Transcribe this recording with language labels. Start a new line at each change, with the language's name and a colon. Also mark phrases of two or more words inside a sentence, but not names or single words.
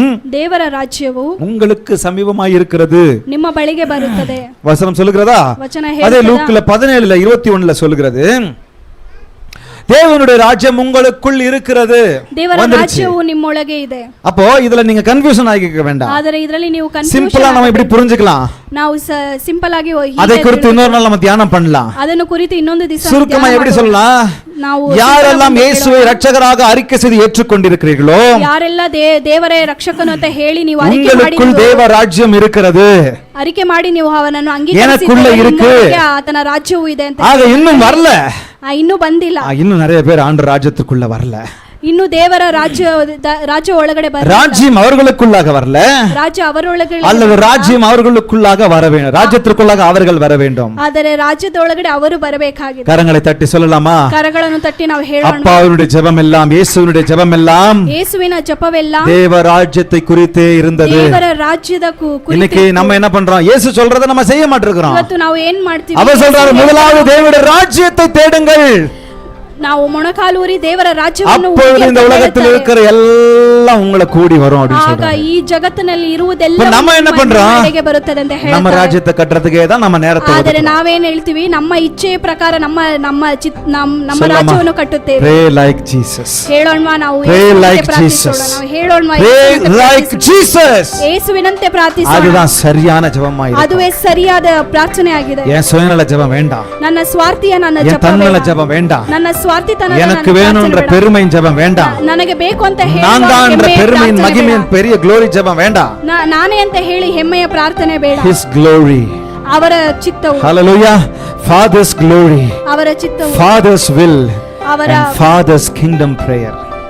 Kannada: ದೇವರ ರಾಜ್ಯವು
Tamil: உங்களுக்கு சமீபமாய் இருக்கிறது,
Kannada: ನಿಮ್ಮ ಬಳಿಗೆ ಬರುತ್ತದೆ.
Tamil: வசனம் சொல்லுகிறதா?
Kannada: ವಚನ
Tamil: அதே
Kannada: ಹೇಳುತ್ತದೆ.
Tamil: லூக்ல 17:21 சொல்லுகிறது, தேவனுடைய ராஜ்யம் உங்களுக்குள் இருக்கிறது.
Kannada: ದೇವರ ರಾಜ್ಯವು ನಿಮ್ಮೊಳಗೆ ಇದೆ.
Tamil: அப்போ இதுல நீங்க கன்ஃபியூஷன் ஆகிக்க வேண்டாம்.
Kannada: ಆದರೆ ಇದರಲ್ಲಿ ನೀವು
Tamil: சிம்பிளா நம்ம இப்படி புரிஞ்சுக்கலாம்.
Kannada: ನಾವು ಸಿಂಪಲ್ ಆಗಿ
Tamil: அதை குறித்து இன்னொரு நாள் நம்ம தியானம் பண்ணலாம்.
Kannada: ಅದನ್ನು ಕುರಿತು ಇನ್ನೊಂದು ದಿವಸ
Tamil: சுருக்கமா எப்படி சொல்லலாம்?
Kannada: ನಾವು
Tamil: யாரெல்லாம் இயேசுவை இரட்சகராக அறிக்கை செய்து ஏற்றுக்கொண்டிருக்கிறீர்களோ,
Kannada: ಯಾರೆಲ್ಲ ದೇವರೇ ರಕ್ಷಕನು ಅಂತ ಹೇಳಿ ನೀವು அறிக்கை ಮಾಡಿ
Tamil: உங்களுக்குள் தேவ ராஜ்யம் இருக்கிறது,
Kannada: அறிக்கை ಮಾಡಿ ನೀವು ಅವನನ್ನು
Tamil: எனக்குள்ள இருக்கு,
Kannada: ಆತನ ರಾಜ್ಯವು ಇದೆ ಅಂತ.
Tamil: ஆக இன்னும் வரல,
Kannada: ಇನ್ನೂ ಬಂದಿಲ್ಲ,
Tamil: இன்னும் நிறைய பேர் ஆண்டவர் ராஜ்யத்துக்குள்ள வரல.
Kannada: ಇನ್ನು ದೇವರ ರಾಜ್ಯ ಒಳಗಡೆ
Tamil: ராஜ்யம் அவர்களுக்குள்ளாக வரல,
Kannada: ರಾಜ್ಯ ಅವರೊಳಗಡೆ
Tamil: அல்லது ராஜ்யம் அவர்களுக்குள்ளாக வர வேண்டும், ராஜ்யத்திற்குள்ளாக அவர்கள் வர வேண்டும்.
Kannada: ಆದರೆ ರಾಜ್ಯದೊಳಗಡೆ ಅವರು ಬರಬೇಕಾಗಿದೆ.
Tamil: கரங்களை தட்டி சொல்லலாமா?
Kannada: ಕರಗಳನ್ನು ತಟ್ಟಿ ನಾವು ಹೇಳೋಣ,
Tamil: அப்பாவினுடைய ஜெபம் எல்லாம், இயேசுவினுடைய ஜெபம் எல்லாம்
Kannada: ಯೇಸುವಿನ ಜಪವೆಲ್ಲ
Tamil: தேவ ராஜ்யத்தை குறித்தே இருந்தது.
Kannada: ದೇವರ ರಾಜ್ಯದ
Tamil: இன்னைக்கு நம்ம என்ன பண்றோம்? இயேசு சொல்றதை நம்ம செய்ய மாட்டேங்கிறோம்.
Kannada: ಇವತ್ತು ನಾವು ಏನ್ ಮಾಡ್ತೀವಿ?
Tamil: அவர் சொல்றாரு, முதலாவது தேவனுடைய ராஜ்யத்தை தேடுங்கள்,
Kannada: ನಾವು ಮೊಣಕಾಲೂರಿ ದೇವರ ರಾಜ್ಯವನ್ನು
Tamil: அப்பொழுது இந்த உலகத்தில் இருக்கிற எல்லாம் உங்களை கூடி வரும் அப்படி
Kannada: ಆಗ
Tamil: சொல்றாரு.
Kannada: ಈ ಜಗತ್ತಿನಲ್ಲಿ ಇರುವುದೆಲ್ಲ
Tamil: நம்ம என்ன பண்றோம்?
Kannada: ಮನೆಗೆ ಬರುತ್ತದೆ ಅಂತ
Tamil: நம்ம
Kannada: ಹೇಳ್ತಾರೆ.
Tamil: ராஜ்யத்தை கட்டுறதுக்கே தான் நம்ம நேரத்தை
Kannada: ಆದರೆ ನಾವೇನ್ ಹೇಳ್ತೀವಿ? ನಮ್ಮ ಇಚ್ಛೆಯ ಪ್ರಕಾರ ನಮ್ಮ
Tamil: சொல்லலாமா?
Kannada: ರಾಜ್ಯವನ್ನು ಕಟ್ಟುತ್ತೇವೆ.
English: Pray like Jesus.
Kannada: ಹೇಳೋಣ ನಾವು
English: Pray
Kannada: ಯೇಸುವಿನಂತೆ
English: like
Kannada: ಪ್ರಾರ್ಥಿಸೋಣ.
English: Jesus.
Kannada: ನಾವು ಹೇಳೋಣ
English: Pray like Jesus.
Kannada: ಯೇಸುವಿನಂತೆ ಪ್ರಾರ್ಥಿಸೋಣ.
Tamil: அதுதான் சரியான ஜெபமா இருக்கும்.
Kannada: ಅದುವೇ ಸರಿಯಾದ ಪ್ರಾರ್ಥನೆ ಆಗಿದೆ.
Tamil: என் சுயநல ஜெபம் வேண்டாம்,
Kannada: ನನ್ನ ಸ್ವಾರ್ಥಿಯ ನನ್ನ
Tamil: என்
Kannada: ಜಪ
Tamil: தன்னல
Kannada: ಬೇಡ.
Tamil: ஜெபம் வேண்டாம்,
Kannada: ನನ್ನ ಸ್ವಾರ್ಥಿತನ
Tamil: எனக்கு வேணும்ன்ற பெருமையின் ஜெபம் வேண்டாம்,
Kannada: ನನಗೆ ಬೇಕು ಅಂತ
Tamil: நான்
Kannada: ಹೇಳುವ
Tamil: தான்ன்ற
Kannada: ಹೆಮ್ಮೆಯ
Tamil: பெருமையின்
Kannada: ಪ್ರಾರ್ಥನೆ
Tamil: மகிமையின்
Kannada: ಬೇಡ.
Tamil: பெரிய glory ஜெபம் வேண்டாம்.
Kannada: ನಾನೇ ಅಂತ ಹೇಳಿ ಹೆಮ್ಮೆಯ ಪ್ರಾರ್ಥನೆ ಬೇಡ.
English: His glory.
Kannada: ಅವರ ಚಿತ್ತವು,
English: Hallelujah. Father's glory,
Kannada: ಅವರ ಚಿತ್ತವು,
English: Father's will,
Kannada: ಅವರ
English: and Father's kingdom prayer.